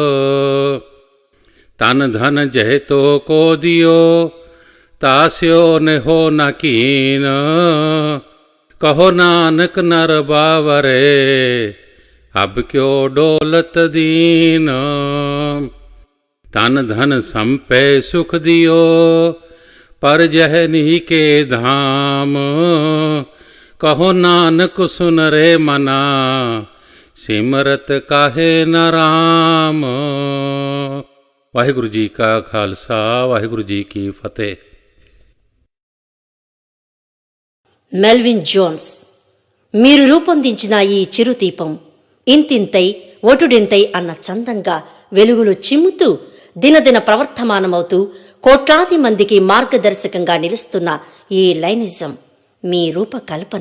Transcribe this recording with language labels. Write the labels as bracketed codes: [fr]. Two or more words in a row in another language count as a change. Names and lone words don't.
[hi] तन धन जह तो को दियो तास्यो ने हो न कीन कहो नानक नर बावरे अब क्यों डोलत दीन तन धन संपै सुख दियो पर जह नी के धाम कहो नानक सुन रे मना सिमरत काहे न राम। वाहिगुरु जी का खालसा वाहिगुरु जी की फतेह। [te] మెల్విన్ జోన్స్, మీరు రూపొందించిన ఈ చిరుదీపం ఇంతింతై ఒటుడింతై అన్న చందంగా వెలుగులు చిమ్ముతూ దినదిన ప్రవర్తమానమవుతూ కోట్లాది మందికి మార్గదర్శకంగా నిలుస్తున్న ఈ లైనిజం మీ రూపకల్పన.